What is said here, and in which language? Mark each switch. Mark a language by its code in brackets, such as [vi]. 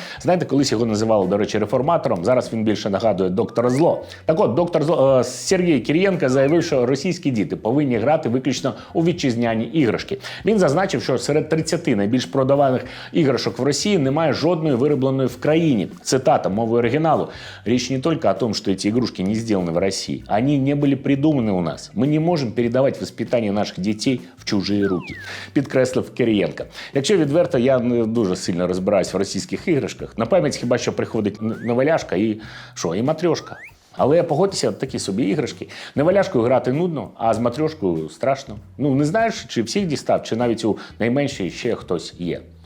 [uk] Знаєте, колись його називали, до речі, реформатором, зараз він більше нагадує доктора Зло. Так от, доктор Зло, Сергій Кірієнко заявив, що російські діти повинні грати виключно у вітчизняні іграшки. Він зазначив, що серед 30 найбільш продаваних іграшок [ru] в России [uk] немає жодної виробленої в країні. [ru] Цитата мовы оригиналу. Речь не только о том, что эти игрушки не сделаны в России. Они не были придуманы у нас. Мы не можем передавать воспитание наших [uk] дітей в чужі руки. Підкреслив Кирієнко. Якщо відверто, я не дуже сильно розбираюсь в російських іграшках. На пам'ять хіба що приходить Неваляшка і Матрьошка. Але погодьтеся, такі собі іграшки. Неваляшкою грати нудно, а з Матрьошкою страшно. Ну, не знаєш, чи всіх дістав, чи навіть у найменшій ще хтось є.